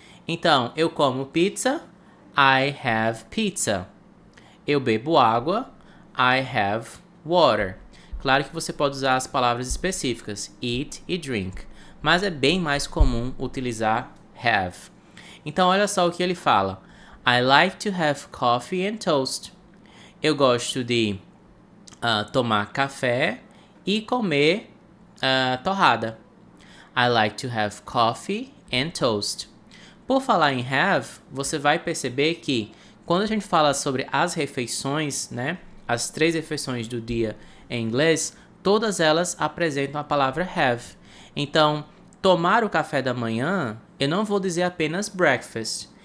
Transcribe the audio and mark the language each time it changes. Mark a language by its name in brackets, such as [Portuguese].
[Portuguese] Então, eu como pizza, [English] I have pizza. [Portuguese] Eu bebo água, [English] I have water. [Portuguese] Claro que você pode usar as palavras específicas, eat e drink, mas é bem mais comum utilizar have. Então, olha só o que ele fala. [English] I like to have coffee and toast. [Portuguese] Eu gosto de tomar café e comer torrada. [English] I like to have coffee and toast. [Portuguese] Por falar em have, você vai perceber que quando a gente fala sobre as refeições, né, as 3 refeições do dia em inglês, todas elas apresentam a palavra have. Então, tomar o café da manhã, eu não vou dizer apenas breakfast.